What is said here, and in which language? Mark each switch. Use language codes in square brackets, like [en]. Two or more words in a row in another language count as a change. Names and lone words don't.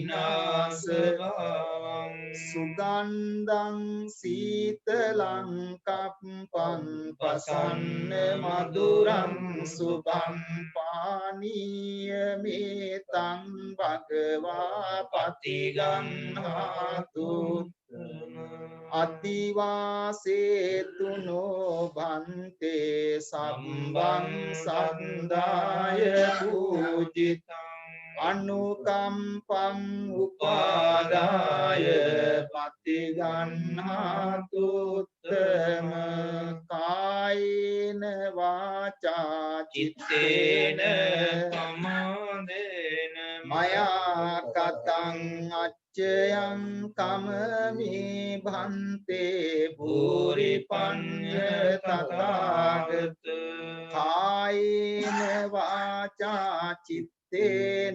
[pi] විනාශවං සුගන්ධං සීතලං කප්පං පසන්න මధుරං සුභං පානීය මේතං භගවා පතිගන්හාතු අතිවාසේතුනෝ භන්තේ සම්බං සන්දාය පූජිතං අනුකම්පං උපාදාය පතිගන්හාතු උත්තම කායේන වාචා චිත්තේන සමාදේන මයා කතං අච්චයං කමමේ භන්තේ භූරි පඤ්ඤ තථාගත කායේන වාචා චිත්තේන